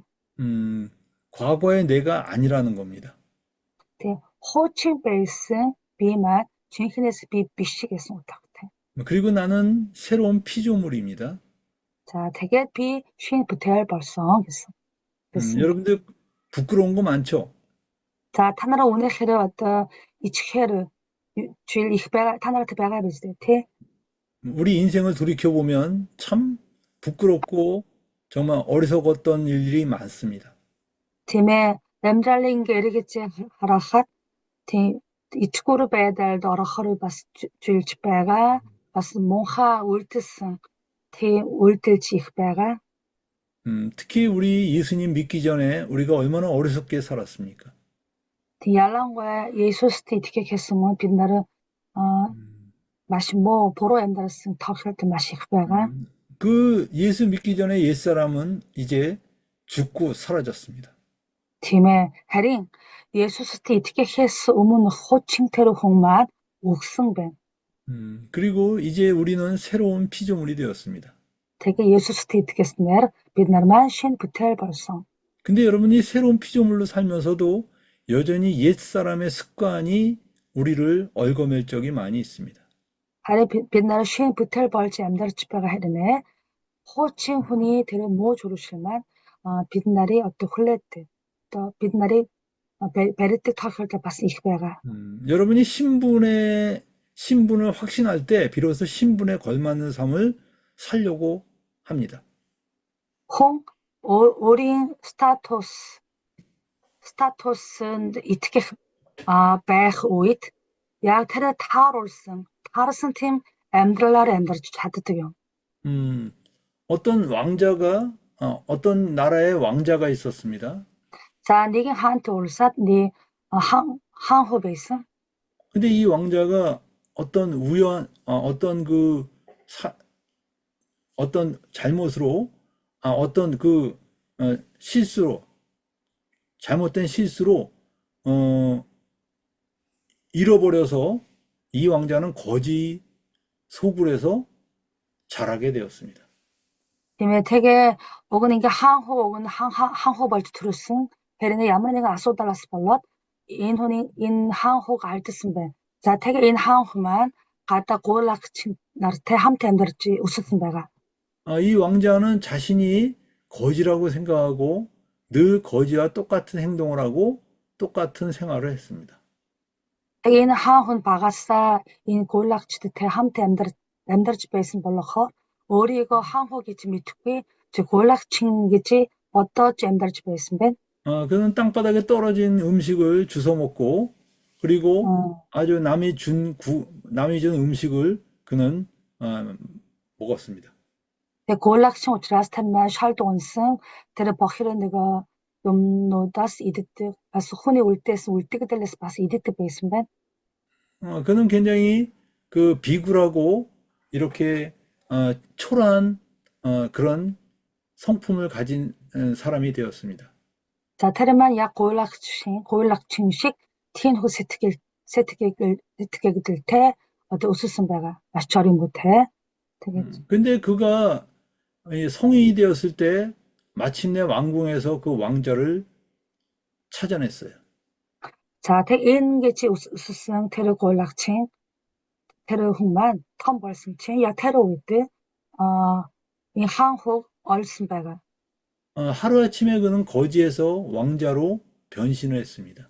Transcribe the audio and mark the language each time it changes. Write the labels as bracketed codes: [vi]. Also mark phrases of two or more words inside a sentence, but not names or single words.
[ko] 과거의 내가 아니라는 겁니다. 네, [mn] хуучин байсан би маань жинхэнээс би биш гэсэн утгатай. [ko] 그리고 나는 새로운 피조물입니다. 자, [mn] тэгээд би шинэ бүтээл болсон гэсэн. [ko] 여러분들 부끄러운 거 많죠? 자, [mn] та нараа үнэхээр одоо ичгээр зүйл их байгаа та нарт байгаа биз дээ, тий? [ko] 우리 인생을 돌이켜 보면 참 부끄럽고 정말 어리석었던 일들이 많습니다. [mn] Тийм ээ, амьдралын ингээ эргэж харахад тийм ичгүүр байдалд орохоор бас зүйлж байгаа. бас мунхаа үйлдэлсэн тийм үйлдэлж их байгаа. [ko] 특히 우리 예수님 믿기 전에 우리가 얼마나 어리석게 살았습니까? [mn] тийм ялангуяа Есүст итгэх гэсэн бид нараа маш муу буруу амьдралсан тохиолдол маш их байгаа. [ko] 그 예수 믿기 전에 옛사람은 이제 죽고 사라졌습니다. [mn] Тийм ээ. Харин Есүст итгэхээс өмнө хучин тэр хүн маань өгсөн байна. [ko] 그리고 이제 우리는 새로운 피조물이 되었습니다. [mn] Тэгээ Есүст итгэснээр бид нар маань шинэ бүтээл болсон. [ko] 근데 여러분이 새로운 피조물로 살면서도 여전히 옛사람의 습관이 우리를 얽어맬 적이 많이 있습니다. [mn] харин бид нар шинэ бүтээл болж амьдарч байгаа хэрнээ хучин хүний тэр муу зуршил маань бид нарыг одоо хүлээдэг. Одоо бид нарыг барьдаг тохиолдол бас их байгаа. [ko] 여러분이 신분을 확신할 때 비로소 신분에 걸맞는 삶을 살려고 합니다. [mn] хүн өөрийн статуснд итгэх байх үед яг тэр таарсан тийм амьдралаар амьдарч чаддаг юм. [ko] 어떤 나라의 왕자가 있었습니다. [mn] За нэгэн хаант улсад хаан хуу байсан. [ko] 근데 이 왕자가 어떤 잘못으로, 실수로, 잘못된 실수로, 잃어버려서 이 왕자는 거지 소굴에서 자라게 되었습니다. [mn] Тийм ээ тэгээ уг нь ингээ хаан хуу болж төрсөн. Хэрнээ ямар нэгэн асуудалаас болоод энэ хаан хууг алдсан байна. За тэгээ энэ хаан хуу маань гадаа гуулагч нартай хамт амьдарч өссөн байгаа. [ko] 이 왕자는 자신이 거지라고 생각하고 늘 거지와 똑같은 행동을 하고 똑같은 생활을 했습니다. [mn] Тэгээ энэ хаан хүн багасаа энэ гуулагчтай хамт амьдарч байсан болохоор өөрийгөө хаан хуу гэж мэдхгүй гуулагчин гэж бодож амьдарч байсан байна. [ko] 그는 땅바닥에 떨어진 음식을 주워 먹고 그리고 아주 남이 준 음식을 그는 먹었습니다. [mn] Тэгээ гуулагчин учраас тэр маань шалд унсан тэр бохир нөгөө юмнуудаас иддэг бас хүний үлдэгдэлээс бас иддэг байсан байна. [ko] 그는 굉장히 그 비굴하고 이렇게 초라한 그런 성품을 가진 사람이 되었습니다. [mn] За тэр маань яг гуулагчин шиг тиймэрхүү сэтгэгдэлтэй одоо өссөн байгаа. Маш чоримгүйтэй. Тэгээд [ko] 근데 그가 성인이 되었을 때 마침내 왕궁에서 그 왕자를 찾아냈어요. [mn] за тэг ингэж өссөн тэр гуулагчин тэр хүн маань том болсон чинь яг тэр үед энэ хаан хууг олсон байгаа. [ko] 하루아침에 그는 거지에서 왕자로 변신을 했습니다.